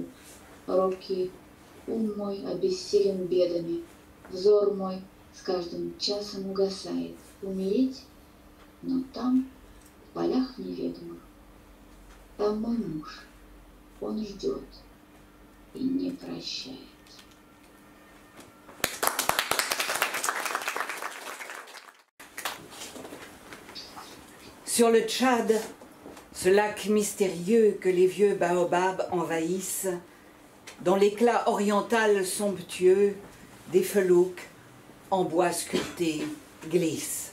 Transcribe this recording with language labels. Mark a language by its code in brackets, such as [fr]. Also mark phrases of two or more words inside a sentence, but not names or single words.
[ru] Робкий ум мой обессилен бедами, взор мой с каждым часом угасает. Умереть? Но там, в полях неведомых, там мой муж, он ждет и не прощает. [fr] Sur le Tchad, ce lac mystérieux que les vieux baobabs envahissent, dans l'éclat oriental somptueux, des felouques en bois sculpté glissent.